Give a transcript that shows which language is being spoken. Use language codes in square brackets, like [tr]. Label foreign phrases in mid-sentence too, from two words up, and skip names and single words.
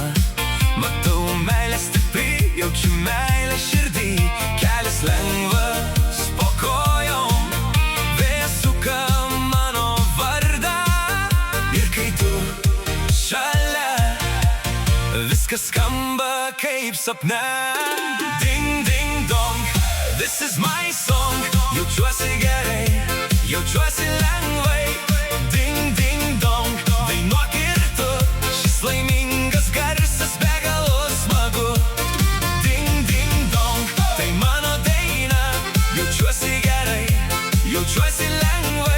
[lt] Matau meilę stipri, jaučiu meilę širdį. Kelias lengvas po kojom, vėjas suka mano vardą. Ir kai tu šalia, viskas skamba kaip sapne. [en] Ding, ding, dong, this is my song. [lt] Jaučiuosi gerai, jaučiuosi lengvai. Ding, ding, dong, dainuok ir tu. Šis laimingas garsas be galo smagu. Ding, ding, dong, tai mano daina. Jaučiuosi gerai, jaučiuosi lengvai.